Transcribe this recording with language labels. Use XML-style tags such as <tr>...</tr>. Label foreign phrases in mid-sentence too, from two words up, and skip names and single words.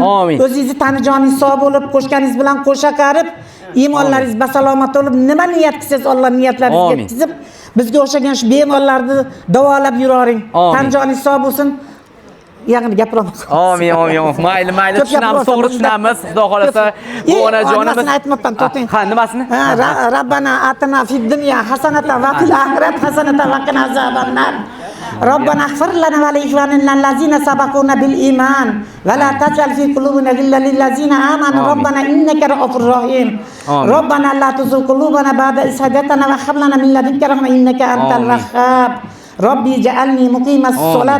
<uz>O'zingizni tani joningiz sog' bo'lib, qo'shganingiz bilan qo'sha qarib, iymonlaringiz basalomat bo'lib, nima niyat qilsangiz Alloh niyatlaringizga yetkazib, bizga o'xshagan shu bemorlarni davolab yuroring. Tan joningiz sog' bo'lsin. Yaqin gapiraman. Amin. Mayli, tushunamiz, to'g'ri tushunamiz. Xudo xolasa, bu onajonimiz. Nimasini aytmoqdan to'xtang. Nimasini?</uz> <ar>ربنا آتنا في الدنيا حسنة وفي الآخرة حسنة وقنا عذاب النار. ربنا اغفر لنا ولإخواننا الذين سبقونا بالإيمان ولا تجعل في قلوبنا غلا للذين آمنوا ربنا إنك رؤوف رحيم ربنا لا تزغ قلوبنا بعد إذ هديتنا وهب لنا من لدنك رحمة إنك أنت الوهاب ربي اجعلني مقيم الصلاة</ar>